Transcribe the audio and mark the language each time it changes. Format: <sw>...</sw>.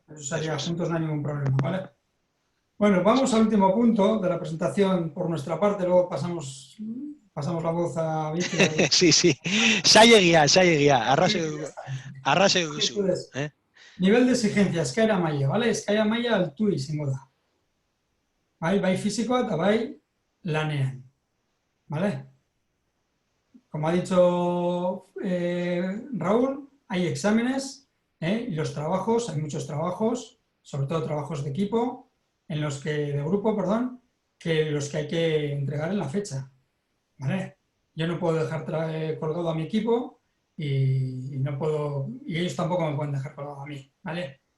<es>Eso sería juntos, no hay ningún problema, ¿vale? Bueno, vamos al último punto de la presentación por nuestra parte, luego pasamos la voz a Víctor. Sí. Saiegia, arrase duzu. Nivel de exigencia,</es> <eu>eskaera maila,</eu> <es>¿vale?</es> <eu>Eskaera maila altua izango da. Bai fisikoa eta bai lanean, ¿vale?</eu> <es>Como ha dicho Raúl, hay exámenes y los trabajos, hay muchos trabajos, sobre todo trabajos de equipo, de grupo, que los que hay que entregar en la fecha, ¿vale? Yo no puedo dejar colgado a mi equipo y ellos tampoco me pueden dejar colgado a mí, ¿vale?</es>